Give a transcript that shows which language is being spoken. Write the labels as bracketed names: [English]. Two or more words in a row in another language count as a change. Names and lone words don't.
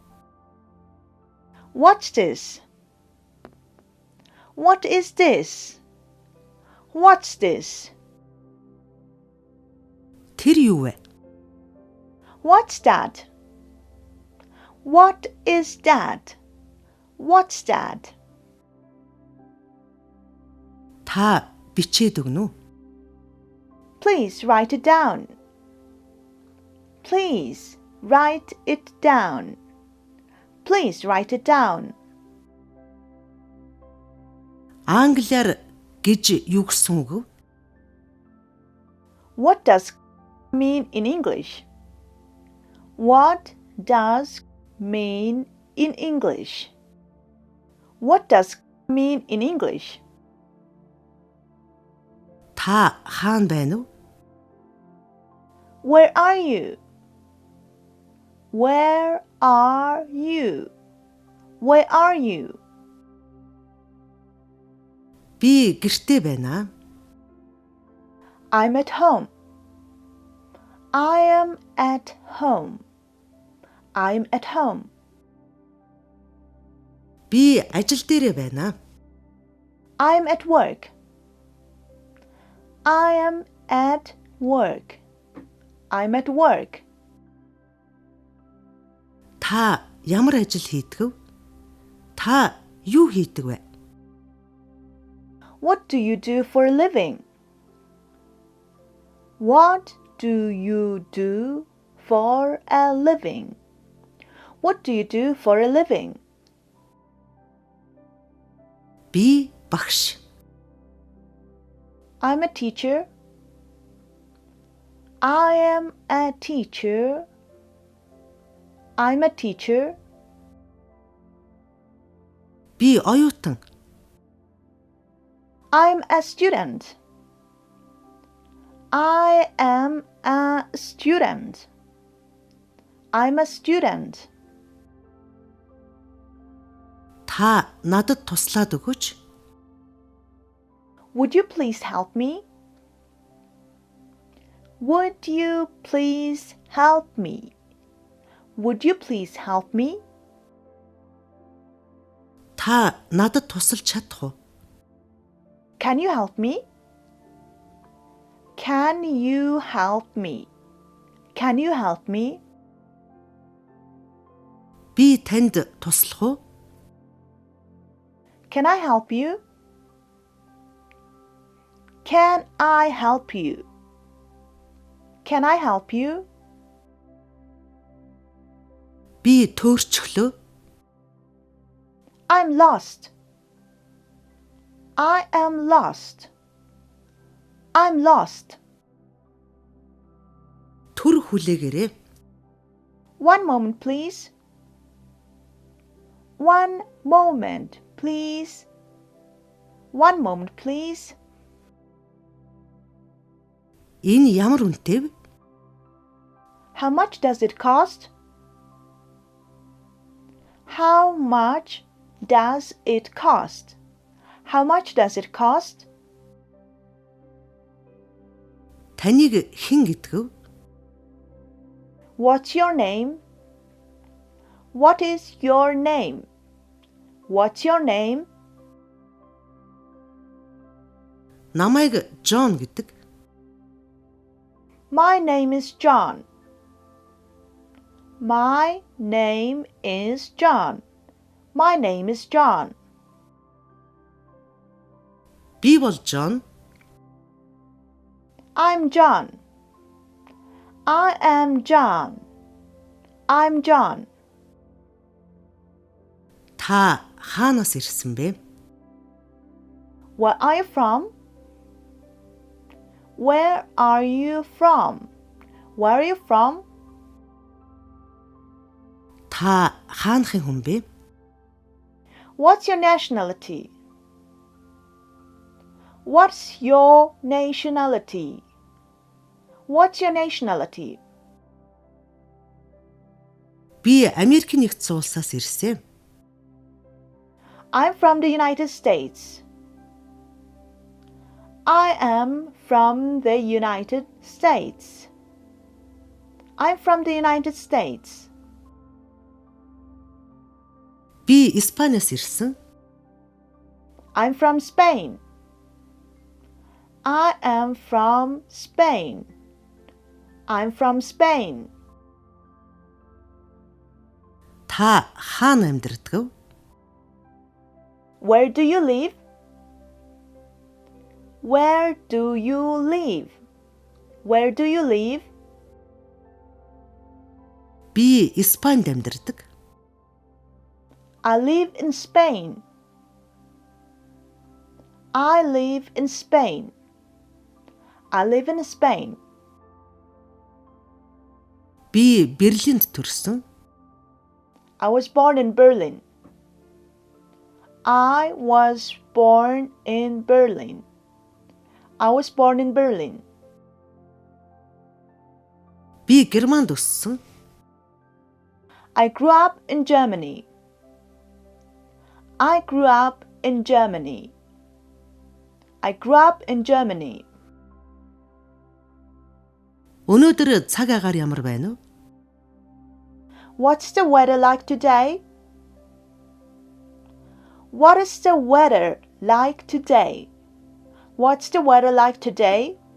[English] What's this? What is this? What's this? [Mongolian] Тэр юу вэ? [English] What's that? What is that? What's that? [Mongolian] Та бичээд өгнө үү? [English] Please write it down. Please write it down. Please write it down. [Mongolian] Англиар гэж юу гэсэн үг вэ? [English] What does mean in English? What does mean in English? What does mean in English? [Mongolian] Та хаана байна вэ? [English] Where are you? Where are you? Where are you? [Mongolian] Би гэртээ байна. [English] I'm at home. I am at home. I'm at home. [Mongolian] Би ажил дээрээ байна. [English] I'm at work. I am at work. I'm at work. [Mongolian] Та ямар ажил хийдэг вэ? Та юу хийдэг вэ? [English] What do you do for a living? What do you do for a living? What do you do for a living? [Mongolian] Би багш. [English] I'm a teacher. I am a teacher. I'm a teacher. [Mongolian] Би оюутан. [English] I'm a student. I am a student. I'm a student. [Mongolian] Та надад туслаад өгөөч. [English] Would you please help me? Would you please help me? Would you please help me? [Mongolian] Та надад тусалж чадах уу? [English] Can you help me? Can you help me? Can you help me? [Mongolian] Би танд туслах уу? [English] Can I help you? Can I help you? Can I help you? [Mongolian] Би төөрчглөө. [English] I'm lost. I am lost. I'm lost. [Mongolian] Түр хүлээгээрэй. [English] One moment, please. One moment, please. One moment, please. [Mongolian] Энэ ямар үнэтэй вэ? [English] How much does it cost? How much does it cost? How much does it cost? [Mongolian] Таныг хэн гэдэг вэ? [English] What's your name? What is your name? What's your name? [Mongolian] Намайг Джон гэдэг. [English] My name is John. My name is John. My name is John. [Mongolian] Би бол Джон. [English] I'm John. I am John. I'm John. [Mongolian] Та хаанаас ирсэн бэ? [English] Where are you from? Where are you from? Where are you from? [Mongolian] Та хаанхын хүн бэ? [English] What's your nationality? What's your nationality? What's your nationality? [Mongolian] Би Америк нэгдсэн улсаас ирсэн. [English] I'm from the United States. I am from the United States. I'm from the United States. [Mongolian] Би Испаниас ирсэн. [English] I'm from Spain. I am from Spain. I'm from Spain. [Mongolian] Та хаана амьдардаг вэ? [English] Where do you live? Where do you live? Where do you live? [Mongolian] Би Испанид амьдардаг. [English] I live in Spain. I live in Spain. I live in Spain. [Mongolian] Би Берлинд төрсөн. [English] I was born in Berlin. I was born in Berlin. I was born in Berlin. [Mongolian] Би Германд өссөн. [English] I grew up in Germany. I grew up in Germany. I grew up in Germany. [Mongolian] Өнөөдөр цаг агаар ямар байна вэ? [English] What's the weather like today? What is the weather like today? What's the weather like today?